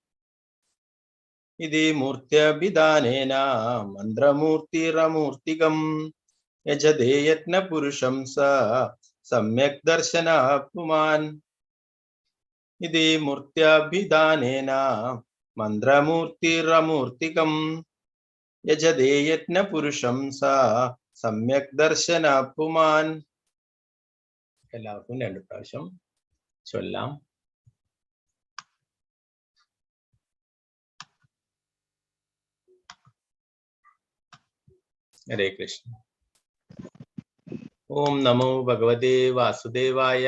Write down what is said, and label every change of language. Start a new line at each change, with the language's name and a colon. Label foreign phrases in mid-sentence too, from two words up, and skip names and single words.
Sanskrit: इदे मूर्त्याभिधानेन मन्त्रमूर्तिरमूर्तिकं यजते यत्नपुरुषं स सम्यक् दर्शनः पुमान्। इदे मूर्त्याभिधानेन मन्त्रमूर्तिरमूर्तिकं यजते यत्न पुरुषं सा सम्यक् दर्शन पुमान्।
Malayalam: എല്ലാവർക്കും രണ്ട് പ്രാവശ്യം ചൊല്ലാം.
Sanskrit: हरे कृष्ण. ओम् नमो भगवते वासुदेवाय.